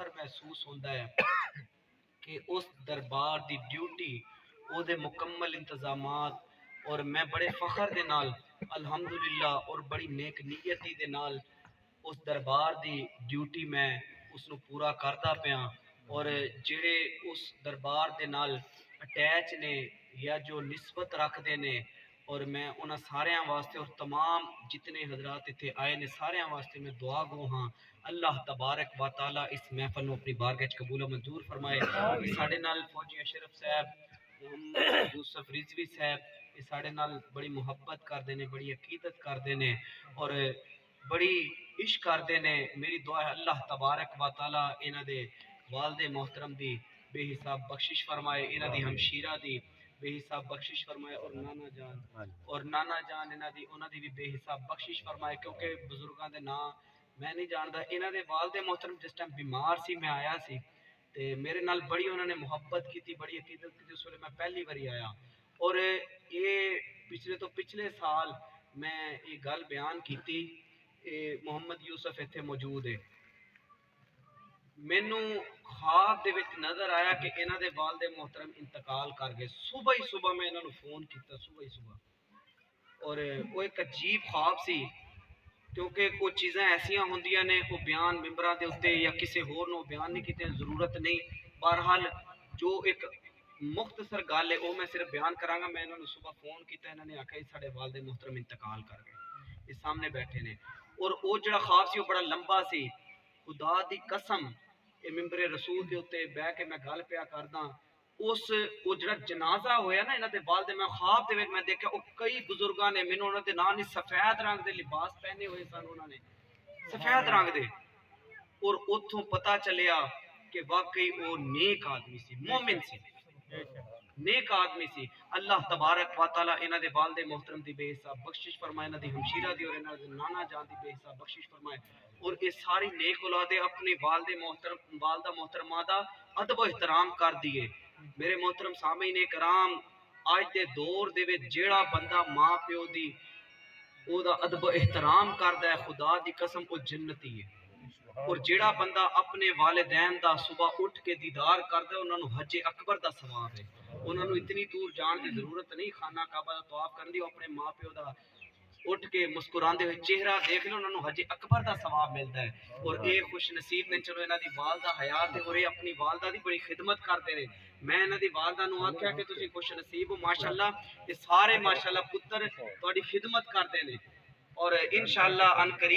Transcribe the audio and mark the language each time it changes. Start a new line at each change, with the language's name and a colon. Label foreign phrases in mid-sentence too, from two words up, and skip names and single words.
Punjabi: محسوس ہوندا ہے کہ اس دربار دی ڈیوٹی، او دے مکمل انتظامات، اور میں بڑے فخر دے نال الحمدللہ اور بڑی نیک نیتی دے نال اس دربار دی ڈیوٹی میں اس نو پورا کردا پیاں، اور جڑے اس دربار دے نال اٹیچ نے یا جو نسبت رکھ دے نے، اور میں انہاں ساریاں واسطے اور تمام جتنے حضرات اتنے آئے نے ساریاں واسطے میں دعا گو ہاں، اللہ تبارک و تعالی اس محفل نو اپنی بارگاہ وچ قبول و منظور فرمائے۔ ساڈے نال فوجی اشرف صاحب، محمد یوسف رضوی صاحب، یہ ساڈے نال بڑی محبت کردے نے، بڑی عقیدت کردے نے، اور بڑی عشق کردے نے۔ میری دعا ہے اللہ تبارک و تعالی انہاں دے والد محترم دی بے حساب بخشش فرمائے، انہاں دی ہمشیرہ دی بے حساب بخشش فرمائے، اور نانا جان انہاں دی، انہاں دی بھی بے حساب بخشش فرمائے، کیونکہ بزرگاں دے نام میں نہیں جاندا۔ انہاں دے والد محترم جس ٹائم بیمار سی، میں آیا سی تے میرے نال بڑی انہوں نے محبت کی، بڑی عقیدت کی، اس ویلے میں پہلی باری آیا، اور یہ پچھلے تو پچھلے سال میں یہ گل بیان کیتی، محمد یوسف ایتھے موجود ہے، مینوں خواب دے وچ نظر آیا کہ انہاں دے والد محترم انتقال کر گئے۔ صبح ہی صبح میں انہاں نوں فون کیتا، صبح ہی صبح، اور وہ ایک عجیب خواب سی، کیونکہ کچھ چیزاں ایسیاں ہوندیاں نے وہ بیان ممبراں دے اوتے یا کسی ہور نو بیان نہیں کیتے، ضرورت نہیں۔ بہرحال جو ایک مختصر گل ہے وہ میں صرف بیان کراں گا۔ میں انہاں نوں صبح فون کیتا، انہاں نے آکھیا ساڈے والد محترم انتقال کر گئے، یہ سامنے بیٹھے نے، اور وہ جڑا خواب سی وہ بڑا لمبا سی، خدا دی قسم یہ ممبر رسول دے اوتے بیٹھ کے میں گل پیا کردا، اس وہ جڑا جنازہ ہویا نا انہاں دے والد، میں خواب دے وچ میں دیکھا وہ کئی بزرگاں نے، مینوں انہاں دے نام نہیں، سفید رنگ دے لباس پہنے ہوئے سن انہاں نے، سفید رنگ دے، اور اتھوں پتہ چلیا کہ واقعی وہ نیک آدمی سی، مومن سی، نیک آدمی سی۔ اللہ تبارک و تعالی انہاں دے والد محترم دی بے حساب بخشش فرمائے، انہاں دی ہمشیرہ دی اور انہاں دے نانا جان دی بے حساب بخشش فرمائے، اور یہ ساری نیک اولاد اپنے والد محترم، والدہ محترمہ دا ادب و احترام کر دیے۔ میرے محترم سامعین کرام، اج دے دور دے وچ جیڑا بندہ ماں پیو دی او دا ادب و احترام کردا ہے خدا دی قسم او جنتی ہے. اور جیڑا بندہ اپنے والدین دا صبح اٹھ کے دیدار کردا ہے انہاں نو حج اکبر دا ثواب ہے. انہاں نو اتنی دور جان دی ضرورت نہیں خانہ کعبہ دا طواف کرن دی. اپنے ماں پیو دا اٹھ کے مسکراندے ہوئے چہرہ دیکھ لو انہاں نو حج اکبر دا ثواب ملدا ہے. اور اے خوش نصیب نے چلو انہاں دی والدہ حیات ہے اور اے اپنی والدہ دی بڑی خدمت کرتے نے. میں انہاں دی والدہ نو آکھیا کہ تسی خوش نصیب ہو ماشاءاللہ تے سارے ماشاءاللہ پتر تہاڈی خدمت کرتے نے اور انشاءاللہ ان قریب